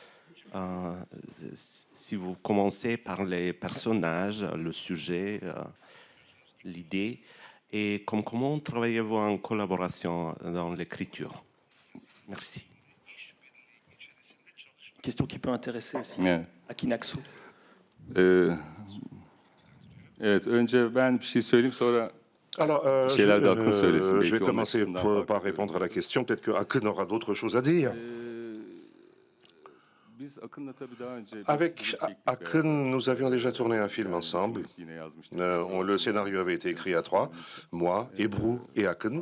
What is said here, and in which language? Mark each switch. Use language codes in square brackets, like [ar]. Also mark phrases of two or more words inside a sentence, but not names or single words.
[fr] Si vous commencez par les personnages, le sujet, l'idée, et comment travaillez-vous en collaboration dans l'écriture? Merci. Question qui peut intéresser aussi Akin Aksu. [tr] Evet, önce ben bir şey söyleyeyim sonra [fr] Alors, je vais commencer par répondre à la question. Peut-être que Akın aura d'autres choses à dire. Avec Akın, nous avions déjà tourné un film ensemble. Le scénario avait été écrit à 3, moi, Ebru et Akın.